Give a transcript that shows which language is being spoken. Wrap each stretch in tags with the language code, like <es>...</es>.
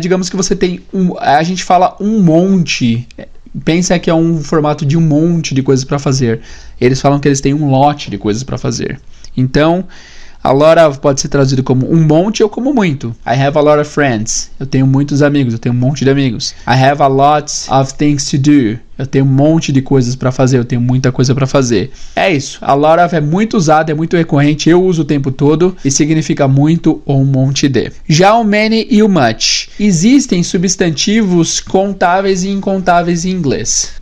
<pt>Digamos que você tem a gente fala um monte. Pensa que é um formato de um monte de coisas para fazer. Eles falam que eles têm um lote de coisas para fazer. Então, a lot of pode ser traduzido como um monte ou como muito. I have a lot of friends. Eu tenho muitos amigos, eu tenho um monte de amigos.</pt> <en>I have a lot of things to do.</en> <pt>Eu tenho um monte de coisas para fazer, eu tenho muita coisa para fazer. É isso, a lot of é muito usado, é muito recorrente, eu uso o tempo todo e significa muito ou um monte de. Já o many e o much. Existem substantivos contáveis e incontáveis em inglês.</pt>